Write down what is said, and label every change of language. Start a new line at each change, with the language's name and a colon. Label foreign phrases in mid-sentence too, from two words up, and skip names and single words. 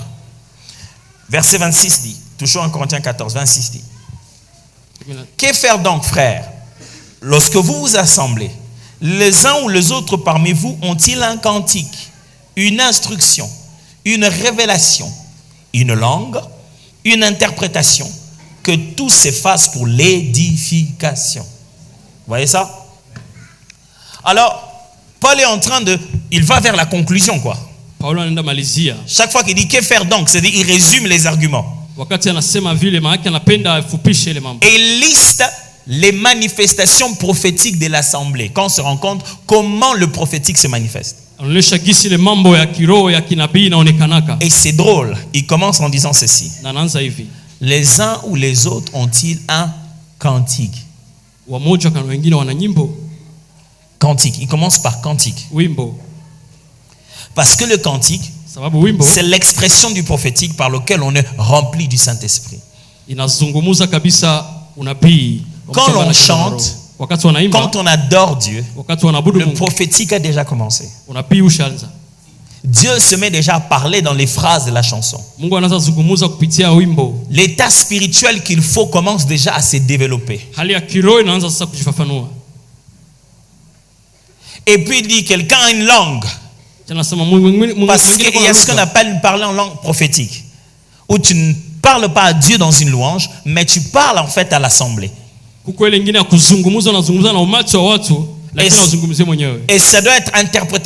French: Verset 26 dit, toujours en Corinthiens 14, 26 dit, que faire donc, frères, lorsque vous vous assemblez, les uns ou les autres parmi vous ont-ils un cantique, une instruction, une révélation, une langue, une interprétation, que tout se fasse pour l'édification? Vous voyez ça? Alors, Paul est en train il va vers la conclusion, quoi.
Swahili: Paulo anaenda malizia.
French: Chaque fois qu'il dit que faire donc, c'est-à-dire il résume les arguments.
Swahili: Wakati anasema vile maana anapenda afupishe ile mambo.
French: Et il liste les manifestations prophétiques de l'assemblée. Quand on se rend compte comment le prophétique se manifeste.
Swahili: Anaonesha gisi ile mambo ya kiroho ya kinabii inaonekanaka.
French: Et c'est drôle, il commence en disant ceci.
Swahili: Na anaanza hivi.
French: Les uns ou les autres ont-ils un cantique?
Swahili: Wamoja kana wengine wana nyimbo.
French: Cantique, il commence par cantique.
Swahili: Wimbo.
French: Parce que le cantique,
Swahili: Sababu wimbo
French: c'est l'expression du prophétique par lequel on est rempli du Saint-Esprit.
Swahili: inazungumuza kabisa unabii.
French: Quand l'on chante,
Swahili: wakati wanaimba,
French: quand on adore Dieu,
Swahili: wakati wanaabudu
French: le
Swahili: Mungu,
French: prophétique a déjà commencé.
Swahili: unabii ushaanza.
French: Dieu se met déjà à parler dans les phrases de la chanson.
Swahili: Mungu anaanza zungumuza kupitia wimbo.
French: L'état spirituel qu'il faut commence déjà à se développer.
Swahili: Hali ya kiroho inaanza sasa kujifafanua.
French: Et puis il dit quelqu'un a une langue. Parce qu'il y a ce qu'on appelle parler en langue prophétique. Où tu ne parles pas à Dieu dans une louange, mais tu parles en fait à l'assemblée. Et ça doit être interprété.